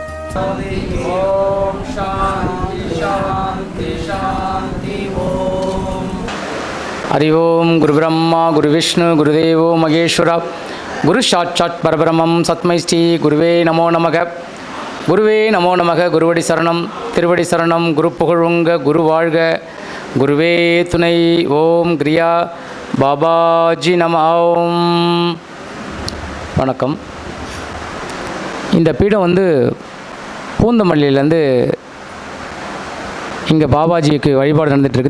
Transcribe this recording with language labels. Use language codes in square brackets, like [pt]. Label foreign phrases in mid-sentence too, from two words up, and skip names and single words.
[sa] ॐ शान्ति शान्ति शान्ति ॐ. हरि ओम गुरु ब्रह्मा गुरु विष्णु गुरुदेवो महेश्वर गुरु साक्षात् परब्रह्मं सत्मै श्री गुरुवे नमो नमः. गुरुवे नमो नमः. [ta] गुरुवடி சரணம் திருவடி சரணம். குரு புகழுங்க குரு வாழ்க குருவே துணை. [sa] ॐ क्रिया बाबाजी नमः. [ta] ஓம். வணக்கம். இந்த பீடம் வந்து பூந்தமல்லியிலேருந்து இங்கே பாபாஜிக்கு வழிபாடு நடந்துகிட்ருக்கு.